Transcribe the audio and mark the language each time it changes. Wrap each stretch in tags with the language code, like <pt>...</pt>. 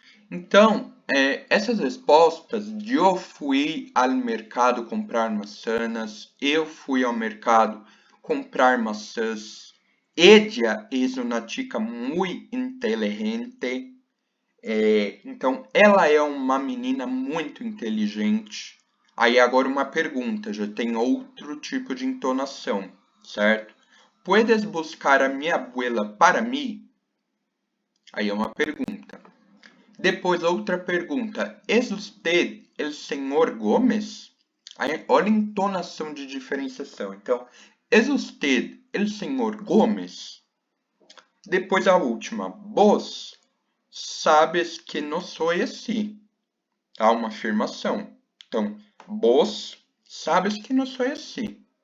<pt>Então, essas respostas, eu fui ao mercado comprar maçãs, eu fui ao mercado comprar maçãs,</pt> <es>ella es una chica muy inteligente,</es> <pt>então ela é uma menina muito inteligente. Aí agora uma pergunta, já tem outro tipo de entonação, certo?</pt> <es>Puedes buscar a</es> <pt>minha</pt> <es>abuela para</es> <pt>mim? Aí é uma pergunta. Depois, outra pergunta.</pt> <es>¿Es usted el</es> <pt>senhor</pt> <es>Gomes?</es> <pt>Aí, olha a entonação de diferenciação. Então,</pt> <es>¿es usted el senhor Gomes?</es> <pt>Depois a última,</pt> <es>vos sabes</es> <pt>que não sou assim, tá? Uma afirmação. Então,</pt> <es>vos sabes</es> <pt>que não sou assim.</pt>